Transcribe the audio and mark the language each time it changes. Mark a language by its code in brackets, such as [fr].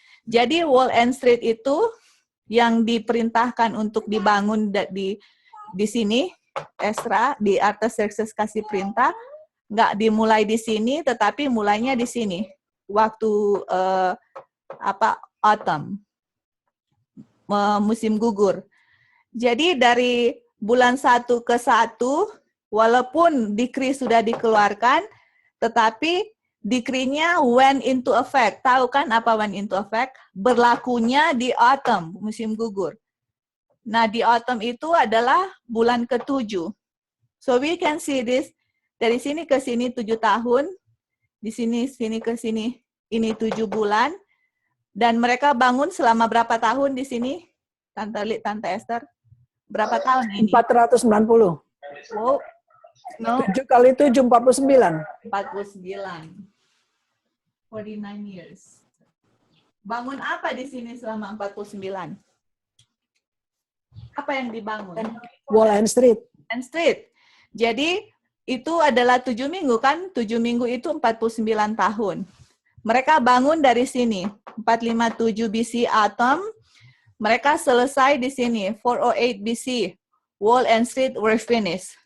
[id] Jadi [en] Wall and Street [id] itu yang diperintahkan untuk dibangun di sini, Esra, di Artaxerxes kasih perintah, nggak dimulai di sini, tetapi mulainya di sini, waktu autumn, musim gugur. Jadi dari bulan 1 ke 1, walaupun decree sudah dikeluarkan, tetapi decree-nya [en] went into effect. [id] Tahu kan apa [en] went into effect? [id] Berlakunya di autumn, musim gugur. Nah, di autumn itu adalah bulan ke-7. [en] So we can see this, [id] dari sini ke sini 7 tahun, di sini ke sini ini 7 bulan, dan mereka bangun selama berapa tahun di sini? Tante Esther, berapa tahun ini? 490. [en] Oh, no, [id] 7 kali 7, 49. [en] 49. 49 years. [id] Bangun apa di sini selama 49? Apa yang dibangun? [en] Wall and Street. And Street. [id] Jadi itu adalah 7 minggu kan? 7 minggu itu 49 tahun. Mereka bangun dari sini. [en] 457 BC autumn. [id] Mereka selesai di sini. [en] 408 BC. Wall and Street were finished.